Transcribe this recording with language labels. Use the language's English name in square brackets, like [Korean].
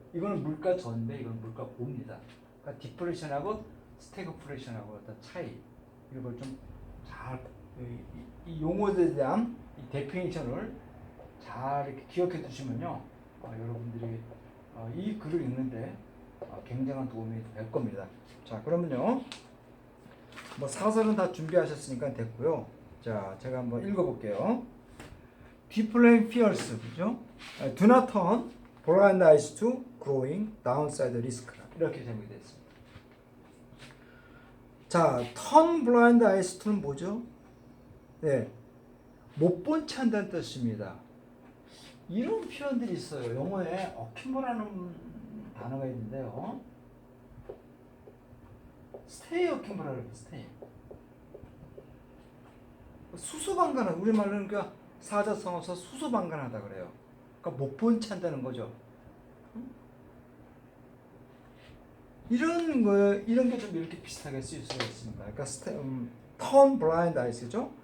[Korean] 이거는 물가 전인데 이건 물가 고입니다. 그러니까 디플레이션하고 스태그플레이션하고 어떤 차이 이걸 좀 잘 이 용어에 대한 이 데피니션을 잘 이렇게 기억해 두시면요, 여러분들이 이 글을 읽는데 굉장한 도움이 될 겁니다. 자, 그러면요, 뭐 사설은 다 준비하셨으니까 됐고요. 자, 제가 한번 읽어볼게요. [English] Deflation fears, [Korean] 그죠? [English] Do not turn blind eyes to growing downside risk. [Korean] 이렇게 제목이 되어 있습니다. 자, [English] turn blind eyes to는 [Korean] 뭐죠? 네, 못 본 채 한다는 뜻입니다. 이런 표현들이 있어요. 영어에 어킴보라는 단어가 있는데요. stay 어킴보라고 해요. [English] stay. [Korean] 수수방관한, 우리말로는 그러니까 사자성어서 수수방관하다 그래요. 그러니까 못 본 채 한다는 거죠. 이런 게 좀 이렇게 비슷하게 쓰일 수가 있습니다. 그러니까 [English] turn blind eyes죠.